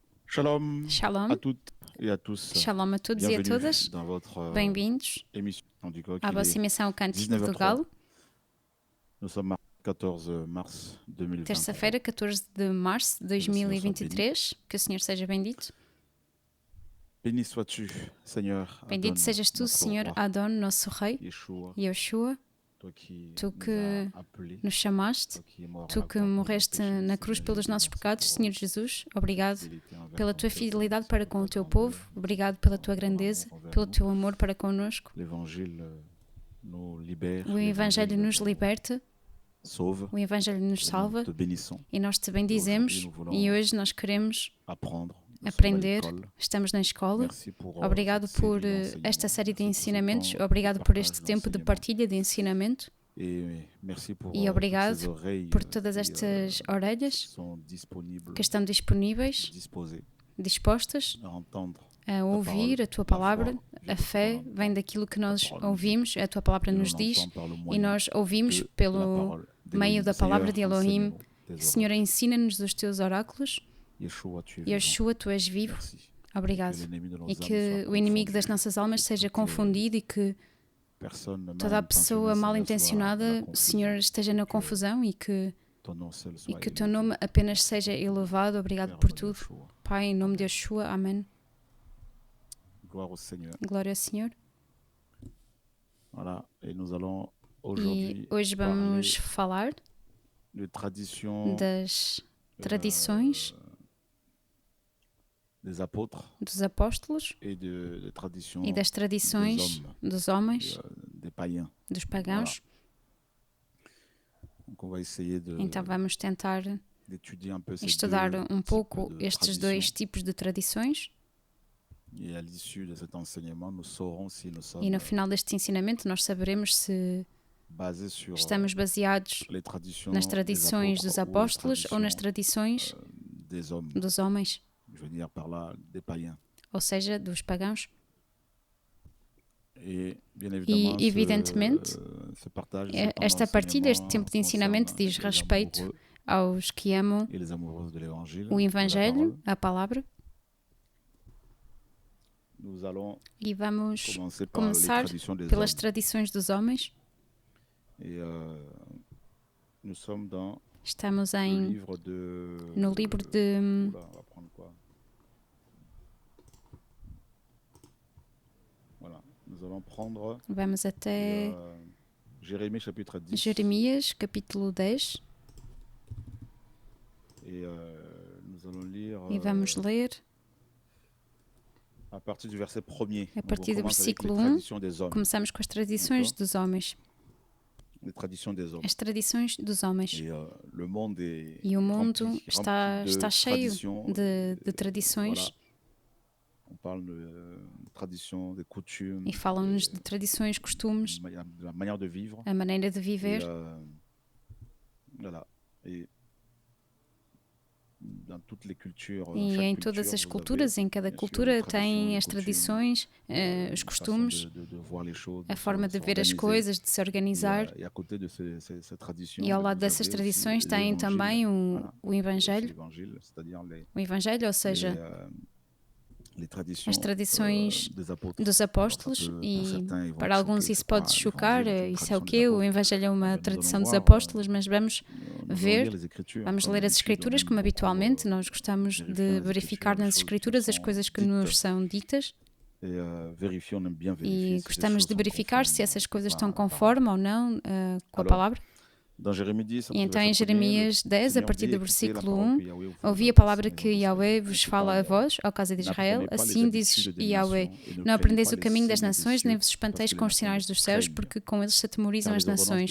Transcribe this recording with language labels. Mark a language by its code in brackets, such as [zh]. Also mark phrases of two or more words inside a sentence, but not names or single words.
[fr] Shalom à Shalom, toutes et à tous. [pt] shalom a todos e a [fr] Bienvenue [pt] todas. [fr] dans votre [pt] Bem-vindos [fr] émission du coq. [pt] à [fr] Il [pt] vossa [fr] est [pt] emissão Cântico do [fr] 19h03. [pt] Galo, [fr] Nous sommes mardi 14 mars 2023. [pt] terça-feira, 14 de março de [fr] Que le Seigneur soit béni. [pt] 2023. Que o Senhor seja bendito. [fr] Béni sois-tu, Seigneur [pt] Bendito [fr] Adon, [pt] sejas tu, [fr] notre [pt] Senhor [fr] roi, [pt] Adon, nosso Rei, [fr] Yeshua, [pt] Yeshua, [fr] toi qui [pt] tu [fr] nous [pt] que [fr] as appelés, [pt] nos chamaste, [fr] toi qui es mort à [pt] tu [fr] la [pt] que [fr] croix pour nos [pt] morreste [fr] péchés, [pt] na cruz [fr] Seigneur [pt] pelos [fr] Jésus, [pt] nossos [fr] merci [pt] pecados, [fr] pour [pt] Senhor Jesus. Obrigado [fr] fidélité envers [pt] pela [fr] ton [pt] tua [fr] peuple, [pt] fidelidade [fr] merci [pt] para [fr] pour [pt] com o [fr] ta [pt] teu [fr] grandeur, [pt] povo, obrigado pela tua [fr] ton amour [pt] grandeza, [fr] envers [pt] pelo [fr] nous. [pt] teu amor para connosco. [fr] L'Évangile nous libère, [pt] O Evangelho nos [fr] nous [pt] liberta, [fr] sauve, [pt] o Evangelho nos [fr] et nous [pt] salva [fr] te bénissons. [pt] e nós te [fr] Et [pt] bendizemos. [fr] aujourd'hui, nous voulons [pt] E hoje nós queremos [fr] apprendre, nous sommes à [pt] aprender. [fr] l'école. [pt] Estamos na escola. [fr] Merci pour [pt] Obrigado [fr] cette [pt] por [fr] série [pt] esta série de [fr] d'enseignements. Merci pour ce [pt] ensinamentos. [fr] temps de [pt] Obrigado por [fr] partage, [pt] este tempo de [fr] d'enseignement. [pt] partilha de ensinamento. [fr] Et merci pour [pt] E [fr] toutes [pt] obrigado [fr] ces oreilles [pt] por todas [fr] qui [pt] estas orelhas [fr] sont disponibles, [pt] que estão disponíveis, [fr] disposées [pt] dispostas [fr] à entendre [pt] a ouvir a tua palavra. A fé vem daquilo que nós ouvimos, a tua palavra nos diz, e nós ouvimos pelo meio da palavra de Elohim. Senhor, ensina-nos os teus oráculos. Yeshua, tu és vivo. Obrigado. E que o inimigo das nossas almas seja confundido e que toda a pessoa mal intencionada, Senhor, esteja na confusão e que o teu nome apenas seja elevado. Obrigado por tudo. Pai, em nome de Yeshua. Amém. Glória ao Senhor. [fr] Voilà. Et nous allons [pt] E [fr] aujourd'hui [pt] hoje vamos falar [fr] de tradition [pt] das tradições [fr] des apôtres [pt] dos apóstolos [fr] et de tradition [pt] e das tradições dos homens, [fr] des païens. [pt] dos pagãos. [fr] Donc on va essayer [pt] Então vamos tentar [fr] d'étudier un peu ces [pt] estudar [fr] deux [pt] um pouco [fr] types de [pt] estes [fr] traditions. [pt] dois tipos de tradições. [fr] Et à l'issue de cet enseignement, nous saurons si nous sommes [pt] E no final deste ensinamento nós saberemos se [fr] basés sur [pt] estamos baseados [fr] les traditions [pt] nas tradições [fr] des [pt] dos [fr] apôtres [pt] apóstolos ou nas tradições [fr] des hommes, [pt] dos homens, [fr] je veux dire par là des païens. [pt] ou seja, dos pagãos. [fr] Et bien évidemment, [pt] E evidentemente, [fr] ce partage, [pt] esta partilha, este tempo de ensinamento diz [fr] les [pt] respeito [fr] amoureux [pt] aos que amam [fr] et les amoureuses de l'évangile, [pt] o [fr] de la [pt] Evangelho, [fr] parole. [pt] a palavra. [fr] Nous allons [pt] E vamos [fr] commencer par [pt] começar [fr] les traditions des [pt] pelas [fr] hommes. [pt] tradições dos homens. [fr] Et nous sommes dans [pt] Estamos [fr] le [pt] em, [fr] livre de... [pt] no livro de [fr] Oula, on va prendre quoi? Voilà, nous allons prendre [pt] Vamos até [fr] Jérémie chapitre 10. [pt] Jeremias, capítulo 10, [fr] Et nous allons lire [pt] e vamos ler [fr] à partir du verset 1er. [pt] a [fr] Donc, [pt] partir [fr] on [pt] do [fr] commence avec les [pt] versículo 1. [fr] traditions des hommes. [pt] Começamos com as tradições dos homens. [fr] Les traditions des hommes. [pt] As tradições dos homens. [fr] Et le monde est [pt] E o mundo [fr] rempli [pt] está [fr] de [pt] cheio [fr] traditions. [pt] de tradições. [fr] Voilà. On parle de traditions, de coutumes, [pt] E falam-nos de tradições, costumes, [fr] de la manière de vivre. [pt] a maneira de viver. [fr] Et, voilà. Et dans toutes les cultures, [pt] E [fr] chaque [pt] em [fr] culture, [pt] todas as [fr] vous [pt] culturas, [fr] avez, [pt] em cada [fr] bien sûr, [pt] cultura, [fr] les traditions, [pt] tem [fr] les [pt] as [fr] coutumes, [pt] tradições, os [fr] façon [pt] costumes, [fr] de voir les choses, [pt] a forma de [fr] se [pt] ver as [fr] organiser. [pt] coisas, de se organizar. [fr] Et à côté de ces traditions, [pt] E ao [fr] vous [pt] lado dessas [fr] avez [pt] tradições [fr] aussi [pt] tem [fr] l'évangile. [pt] também [fr] Voilà. [pt] o Evangelho. [fr] L'évangile, c'est-à-dire [pt] O Evangelho, ou seja, [fr] les traditions, [pt] as tradições [fr] des apôtres. [pt] dos apóstolos. [fr] Alors, [pt] E [fr] pour certains, ils vont [pt] para alguns [fr] choquer, [pt] isso [fr] c'est [pt] pode [fr] pas [pt] chocar. [fr] l'évangile, c'est une [pt] Isso é o [fr] tradition des [pt] quê? O [fr] apôtres. [pt] Evangelho é uma [fr] Nous allons [pt] tradição dos [fr] voir, [pt] apóstolos, mas vamos [fr] nous [pt] ver, [fr] allons lire les Écritures, [pt] vamos [fr] comme [pt] ler as [fr] d'habitude, [pt] Escrituras [fr] même [pt] como [fr] beaucoup, [pt] habitualmente. Nós gostamos [fr] vérifions [pt] de [fr] les [pt] verificar [fr] Écritures, les [pt] nas [fr] choses qui [pt] Escrituras as [fr] sont [pt] coisas que [fr] dites. [pt] nos são ditas. [fr] Et vérifier, on aime bien vérifier [pt] E [fr] si les [pt] gostamos [fr] choses [pt] de [fr] sont [pt] verificar [fr] conformes [pt] se essas coisas [fr] à [pt] estão [fr] la parole. [pt] conforme ou não com a [fr] Alors, [pt] palavra. [fr] Dans Jérémie 10, [pt] E então em Jeremias 10, a partir do versículo 1, ouvi a a palavra que Yahweh vos fala a vós, ao casa de Israel. Assim dizes Yahweh, não aprendeis o caminho das nações, nem vos espanteis com os sinais dos céus, porque com eles se atemorizam as nações.